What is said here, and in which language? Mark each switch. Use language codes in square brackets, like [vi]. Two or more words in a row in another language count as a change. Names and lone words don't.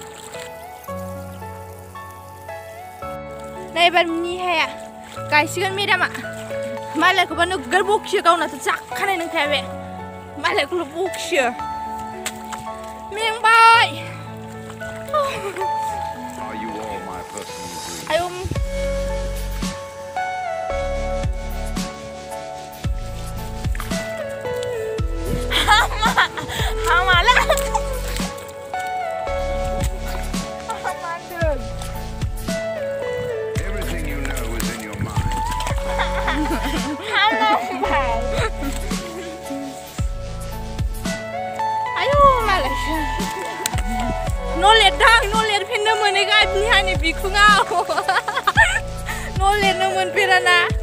[brx] नै एबार निहाया गायसिगोन मेदामा मालायखौबा नोगोर बखियो गावनाथ' जाखानाय नंखाया बे मालायखौल' बखियो मेंबाय आयौ हामालै [en] Everything you know is in your mind. [brx] आयौ मालायसो न' लिरफिननो मोनैखाय बिहानि बिखुङाव न' लिरनो मोनफेराना